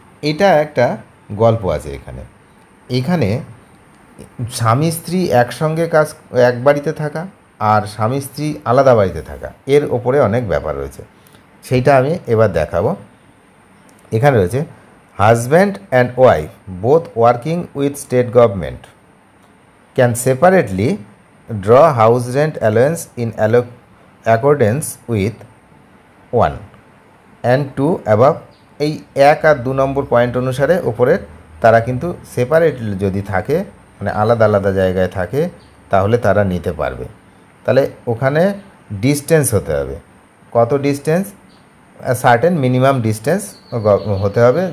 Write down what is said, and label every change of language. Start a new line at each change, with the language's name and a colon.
Bangla: এটা একটা গল্প আছে এখানে স্বামী স্ত্রী একসঙ্গে এক বাড়িতে থাকা আর স্বামী স্ত্রী আলাদা বাড়িতে থাকা, এর ওপরে অনেক ব্যাপার রয়েছে, সেইটা আমি এবার দেখাবো। এখানে রয়েছে
English: Husband and wife both working with state government can separately draw house rent allowance in accordance with 1 and 2 above।
Bangla: এই 1 আর 2 নম্বর পয়েন্ট অনুসারে ওপরের তারা কিন্তু সেপারেট যদি থাকে, মানে আলাদা আলাদা জায়গায় থাকে, তাহলে তারা নিতে পারবে। তাহলে ওখানে ডিস্টেন্স হতে হবে, কত ডিস্টেন্স, সার্টেন মিনিমাম ডিস্টেন্স হতে হবে।